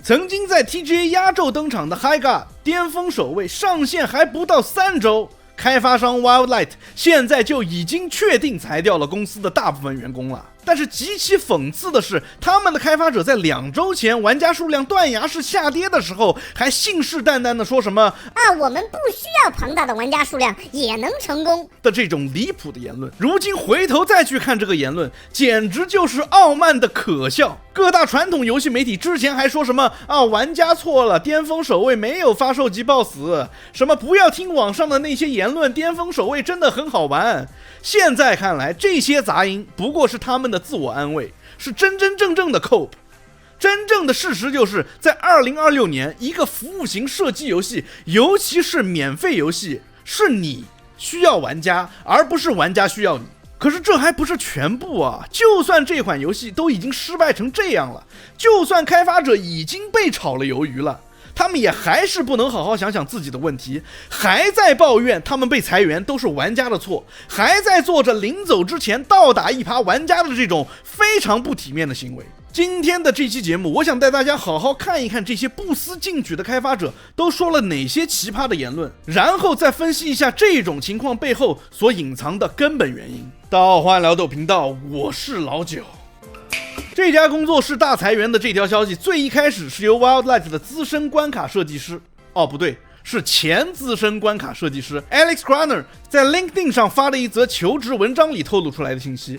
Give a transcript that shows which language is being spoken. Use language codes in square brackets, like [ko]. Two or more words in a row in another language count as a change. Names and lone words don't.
[zh] 曾經在 TGA 壓軸登場的 HiGA 巔峰守衛上線還不到3週，開發商 Wildlight 現在就已經確定裁掉了公司的大部分員工了。但是極其諷刺的是，他們的開發者在2週前玩家數量斷崖式下跌的時候，還信誓旦旦的說什麼我們不需要龐大的玩家數量也能成功的这種離譜的言論。如今回頭再去看這個言論，簡直就是傲慢的可笑。各大傳統遊戲媒體之前還說什麼玩家錯了，巔峰守衛沒有發售即爆死，什麼不要聽網上的那些言論，巔峰守衛真的很好玩。現在看來，這些雜音不過是他們的自我安慰，是真正的 cope。真正的事實就是在2026年，一个服務型射擊遊戲，尤其是免費遊戲，是你需要玩家，而不是玩家需要你。可是這還不是全部啊！就算這款遊戲都已經失敗成這樣了，就算開發者已經被炒了魷魚了，他們也還是不能好好想想自己的問題，還在抱怨他們被裁員都是玩家的錯，還在做着臨走之前倒打一耙玩家的這種非常不體面的行為。今天的這期節目，我想帶大家好好看一看這些不思進取的開發者都說了哪些奇葩的言論，然後再分析一下這種情況背後所隱藏的根本原因。到歡迎聊豆頻道，我是老九。這家工作室大裁員的這條消息，最一開始是由 Wildlight 的資深關卡設計師，不對，是前資深關卡設計師 Alex Graner 在 LinkedIn 上發了一則求職文章裡透露出來的信息。